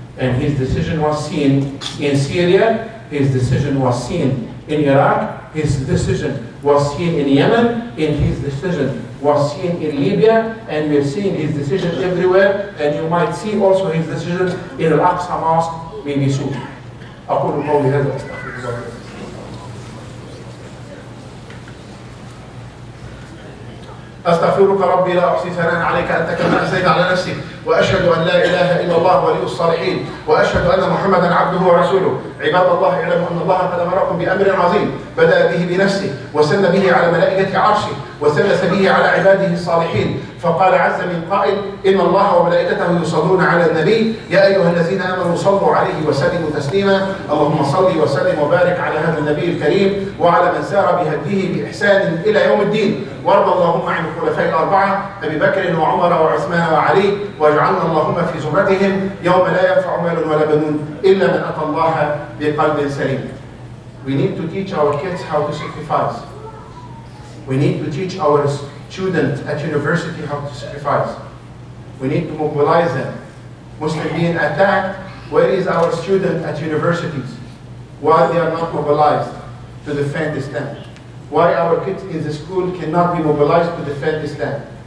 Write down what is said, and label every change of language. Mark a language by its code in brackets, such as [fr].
[en] And His decision was seen in Syria, His decision was seen in Iraq, His decision was seen in Yemen, and His decision was seen in Libya, and we're seeing His decision everywhere, and you might see also His decision in Al-Aqsa Mosque may be soon. [ar] أقول قولي هذا وأستغفر الله. أستغفرك ربي لا أحصي ثناء عليك أنت كما أثنيت على نفسي، وأشهد أن لا إله إلا الله ولي الصالحين، وأشهد أن محمدا عبده ورسوله. عباد الله اعلموا أن الله قد أمركم بأمر عظيم بدأ به بنفسه وسن به على ملائكة عرشه وثلث به على عباده الصالحين، فقال عز من قائل: إن الله وملائكته يصلون على النبي يا أيها الذين آمنوا صلوا عليه وسلموا تسليما. اللهم صل وسلم وبارك على هذا النبي الكريم وعلى من سار بهديه بإحسان إلى يوم الدين، وارض اللهم عن الخلفاء الأربعة أبي بكر وعمر وعثمان وعلي، واجعلنا اللهم في زمرتهم يوم لا ينفع مال ولا بنون إلا من أتى الله بقلب سليم. [en] We need to teach our kids how to sacrifice. We need to teach our students at university how to sacrifice. We need to mobilize them. Muslim being attacked, where is our student at universities? Why they are not mobilized to defend Islam? Why our kids in the school cannot be mobilized to defend Islam?